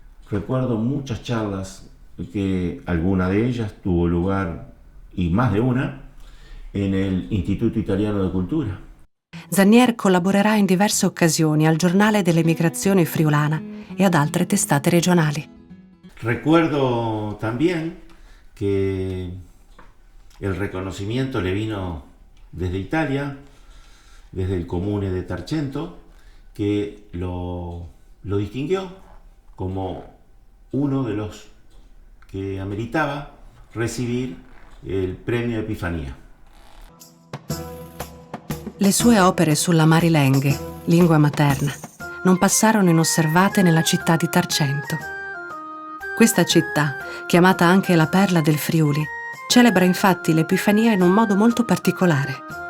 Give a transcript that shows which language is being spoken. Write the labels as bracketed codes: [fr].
[es] Recuerdo muchas charlas, que alguna de ellas tuvo lugar, y más de una, en el Instituto Italiano de Cultura. [it] Zanier collaborerà in diverse occasioni al Giornale dell'Emigrazione Friulana e ad altre testate regionali. [es] Recuerdo también que el reconocimiento le vino desde Italia, desde el Comune de Tarcento, que lo distinguió como uno de los que ameritaba recibir [it] il premio Epifania. Le sue opere sulla Marilenghe, lingua materna, non passarono inosservate nella città di Tarcento. Questa città, chiamata anche la Perla del Friuli, celebra infatti l'Epifania in un modo molto particolare.